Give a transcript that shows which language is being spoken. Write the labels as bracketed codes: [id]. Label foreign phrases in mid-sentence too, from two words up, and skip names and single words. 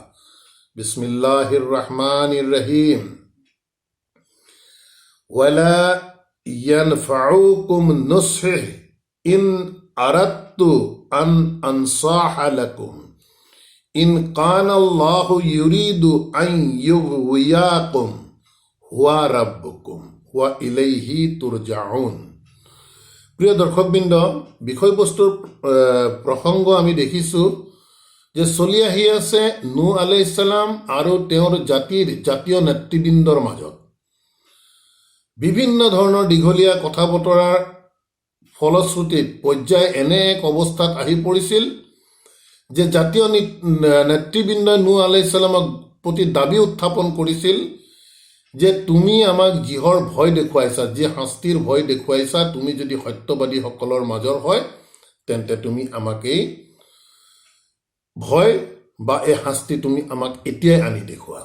[ar] بسم الله الرحمن الرحيم. ولا ينفعكم نصحي إن أردت أن أنصح لكم إن كان الله يريد أن يغويكم هو ربكم وإليه ترجعون. [as] প্ৰিয় দৰ্শকবৃন্দ, বিষয়বস্তুৰ প্ৰসংগ আমি দেখিছোঁ যে চলি আহি আছে নূহ [ar] عليه السلام [as] আৰু তেওঁৰ জাতীয় নেতৃবৃন্দৰ মাজত বিভিন্ন ধৰণৰ দীঘলীয়া কথা বতৰাৰ ফলশ্ৰুতিত পৰ্যায় এনে এক অৱস্থাত আহি পৰিছিল যে জাতীয় নেতৃবৃন্দই নূহ [ar] عليه السلام [as] প্ৰতি দাবী উত্থাপন কৰিছিল যে তুমি আমাক যিহৰ ভয় দেখুৱাইছা, যি শাস্তিৰ ভয় দেখুৱাইছা, তুমি যদি সত্যবাদীসকলৰ মাজৰ হয় তেন্তে তুমি আমাক এই ভয় বা এই শাস্তি তুমি আমাক এতিয়াই আনি দেখুওৱা।